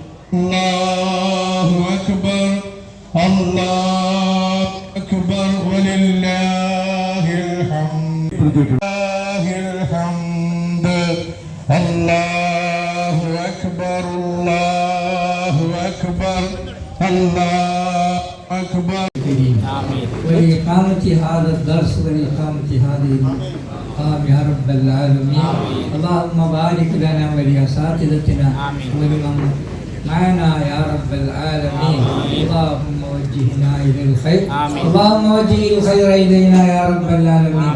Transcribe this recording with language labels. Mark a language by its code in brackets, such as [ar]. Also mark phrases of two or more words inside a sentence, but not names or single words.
[ar] أكبر، الله أكبر ولله الحمد، الله أكبر، الله أكبر، الله أكبر. ولإقامة هذا الدرس ولإقامة هذه المقام يا رب العالمين. اللهم بارك لنا ولأساتذتنا ولمن معنا يا رب العالمين. اللهم وجهنا إلى الخير، اللهم وجه الخير إلينا يا رب العالمين.